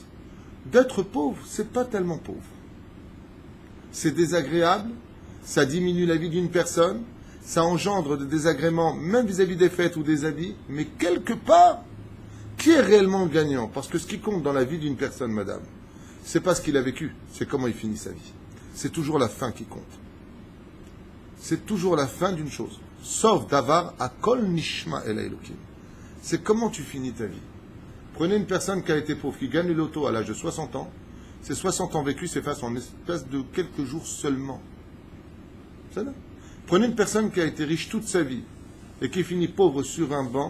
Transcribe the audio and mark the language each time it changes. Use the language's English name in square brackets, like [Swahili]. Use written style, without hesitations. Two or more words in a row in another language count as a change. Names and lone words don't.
[French] D'être pauvre, c'est pas tellement pauvre. C'est désagréable, ça diminue la vie d'une personne, ça engendre des désagréments même vis-à-vis des fêtes ou des habits, mais quelque part, qui est réellement gagnant? Parce que ce qui compte dans la vie d'une personne, madame, c'est pas ce qu'il a vécu, c'est comment il finit sa vie. C'est toujours la fin qui compte. C'est toujours la fin d'une chose. [Hebrew] סוף דבר הכל נשמע אל אלהים. [French] C'est comment tu finis ta vie. Prenez une personne qui a été pauvre, qui gagne le loto à l'âge de 60 ans. Ces 60 ans vécus s'effacent en espèce de quelques jours seulement. C'est ça. Prenez une personne qui a été riche toute sa vie et qui finit pauvre sur un banc.